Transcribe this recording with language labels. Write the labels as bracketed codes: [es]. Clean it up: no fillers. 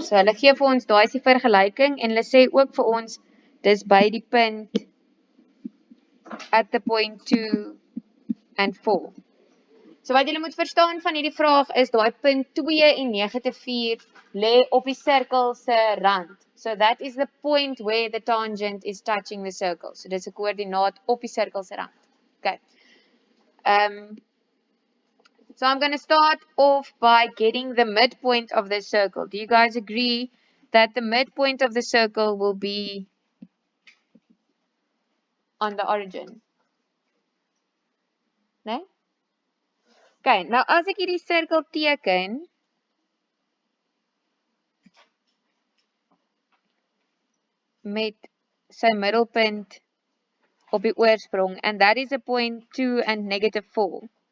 [af] So hulle gee vir ons daai is die vergelyking en hulle sê ook vir ons dis by die punt [en] at the point 2 and 4. [af] So wat julle moet verstaan van hierdie vraag is daai punt 2 en negative 4 lê op die sirkel se rand. [en] So that is the point where the tangent is touching the circle. [af] So dis 'n koördinaat op die sirkel se rand. Okay. [en] So I'm going to start off by getting the midpoint of the circle. Do you guys agree that the midpoint of the circle will be on the origin? [af] No? Okay, nou as ek hierdie sirkel teken, met sy middelpunt op die oorsprong, [en] and that is a point 2 and negative 4.